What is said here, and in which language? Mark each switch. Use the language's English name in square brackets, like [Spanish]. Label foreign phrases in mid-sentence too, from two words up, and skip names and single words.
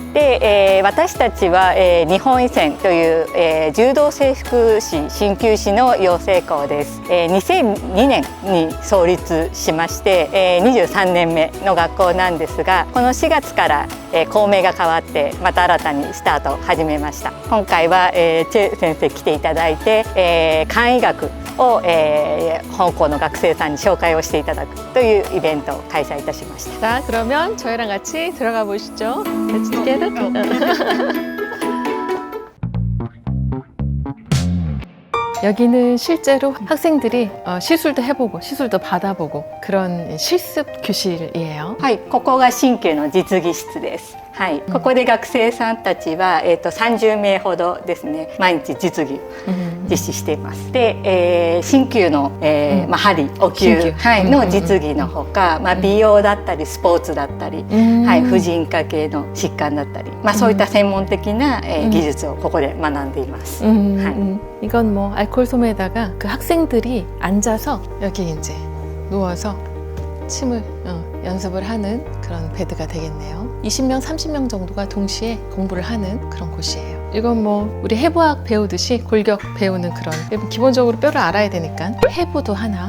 [Japanese] で、私たちは、日本医専という、柔道整復師鍼灸師の養成校です。2002年に創立しまして、23年目の学校なんですが、この4月から、校名が変わってまた新たにスタートを始めました。今回は、チェ先生来ていただいて、漢医学を、香港の学生さんに紹介をしていただくというイベントを開催いたしました。 [Korean] 자, 그러면 저희랑 같이 들어가 보시죠. [English] Let's together. [Korean] 여기는 실제로 학생들이 시술도 해보고 시술도 받아보고 그런 실습 교실이에요. [Japanese] はい、ここが鍼灸の実技室です。はい、ここで学生さんたちは、30名ほどですね、毎日実技実施しています。で、鍼灸の、針、お灸、はい、の実技のほか、美容だったりスポーツだったり、はい、婦人科系の疾患だったり、そういった専門的な、技術をここで学んでいます。はい、 [Korean] 이건 뭐 알코올 소매에다가 그 학생들이 앉아서 여기 이제 누워서 침을 연습을 하는 그런 베드가 되겠네요. 20명, 30명 정도가 동시에 공부를 하는 그런 곳이에요. 이건 뭐 우리 해부학 배우듯이 골격 배우는 그런, 기본적으로 뼈를 알아야 되니까 해부도 하나?